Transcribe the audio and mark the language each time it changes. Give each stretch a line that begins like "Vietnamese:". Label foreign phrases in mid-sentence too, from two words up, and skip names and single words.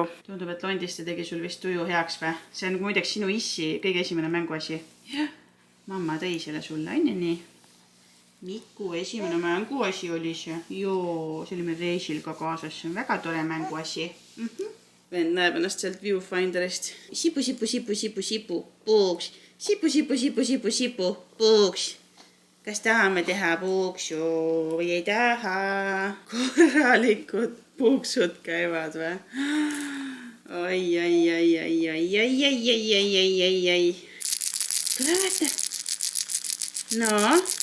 Estonian: Tundub, et Londiste tegi sul vist tuju heaks või? See on muideks sinu issi kõige esimene mänguasi. Jah, mamma tõi selle sulle, on ju nii? Miku esimene mänguasi oli see. Joo, see oli meil reisil ka kaasas. See on väga tore mänguasi. Vend näeb ennast sealt viewfinderist. Sipu, sipu, sipu, sipu, sipu, puuks. Sipu, sipu, sipu, sipu, sipu, puuks. Kas tahame teha puuksu või ei taha? Korralikud puuksud käivad või? Oi, oi, oi, oi, oi, oi, oi, oi, oi, oi, oi, oi. Tule vaata. No.